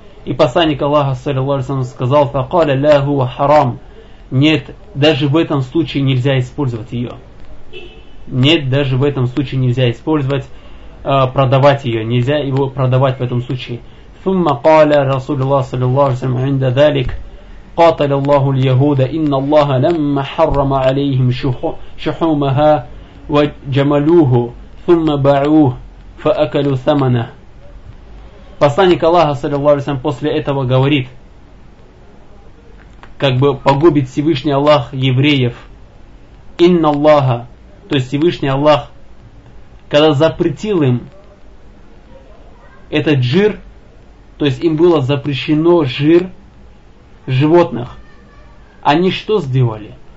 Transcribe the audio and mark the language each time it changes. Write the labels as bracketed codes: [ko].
[ru] И посланник Аллаха, саллиллаху алейхи ва саллям, сказал, [ar] «Факаля ляху ва харам». [ru] Нет, даже в этом случае нельзя использовать ее. Нет, даже в этом случае нельзя использовать, продавать ее. Нельзя его продавать в этом случае. [ar] «Фумма каля Расулиллах, саллиллаху алейхи ва саллям, инда далик». قاتل الله اليهود إن الله لما حرم عليهم شحومها وجملوه ثم باعوه فأكلوا ثمنه. [ru] Посланник Аллаха, саллиллаху алейхи ва саллям, после этого говорит, как бы погубит Всевышний Аллах евреев. [ar] إن الله, [ru] то есть Всевышний Аллах, когда запретил им этот жир, то есть им было запрещено жир животных, они что сделали?